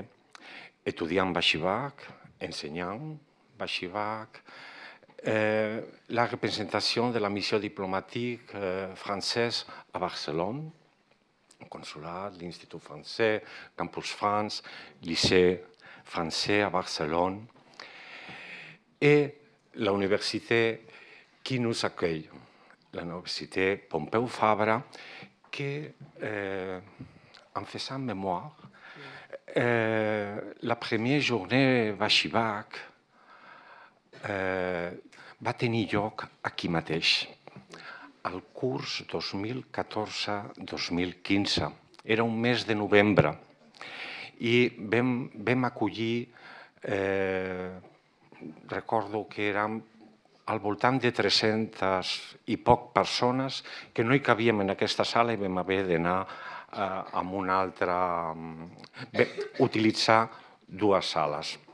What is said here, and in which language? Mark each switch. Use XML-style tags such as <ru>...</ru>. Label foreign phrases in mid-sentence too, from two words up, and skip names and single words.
<fr>Étudiants Bachibac, enseignants Bachibac, la représentation de la mission diplomatique française à Barcelone, consulat, l'Institut français, Campus France, lycée français à Barcelone, et l'université qui nous accueille, l'université Pompeu Fabra, qui, en faisant mémoire, la première journée</fr> <ca>Bachibac va tenir lloc aquí mateix, al curs 2014-2015. Era un mes de novembre i vam acollir, recordo que érem al voltant de 300 i poc persones que no hi cabíem en aquesta sala i vam haver d'anar a una altra, utilitzar dues sales.</ca>